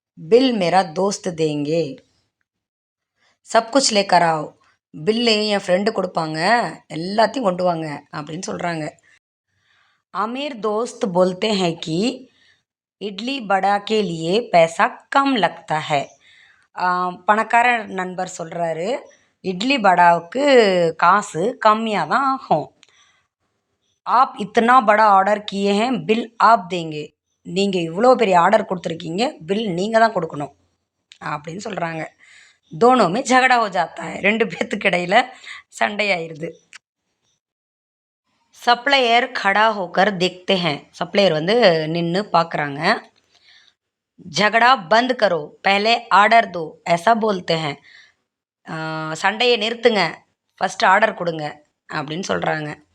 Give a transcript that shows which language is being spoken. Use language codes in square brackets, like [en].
[hi] Bill மேரா Dost தேங்கே, sub குச் lacquer ஆவ். [ta] Bill என் friend கொடுப்பாங்க, எல்லாத்தையும் கொண்டு வாங்க அப்படின்னு சொல்கிறாங்க. [hi] अमीर दोस्त बोलते हैं कि इडली बड़ा के लिए पैसा कम लगता है. [ta] பணக்கார நண்பர் சொல்கிறாரு, இட்லி படாவுக்கு காசு கம்மியாக தான் ஆகும். [hi] आप इतना बड़ा ऑर्डर किए हैं बिल आप देंगे. [ta] நீங்கள் இவ்வளோ பெரிய ஆர்டர் கொடுத்துருக்கீங்க, பில் நீங்கள் தான் கொடுக்கணும் அப்படின்னு சொல்கிறாங்க. [hi] தோனோமே झगड़ा हो जाता है. [ta] 2 பேர்த்துக்கு இடையில் சண்டையாயிருது. [hi] சப்ளையர் खड़ा होकर देखते हैं. [ta] சப்ளையர் வந்து நின்று பார்க்குறாங்க. [hi] झगड़ा बंद करो पहले ऑर्डर दो ऐसा बोलते हैं. [ta] சண்டையை நிறுத்துங்க, ஃபஸ்ட்டு ஆர்டர் கொடுங்க அப்படின்னு சொல்கிறாங்க.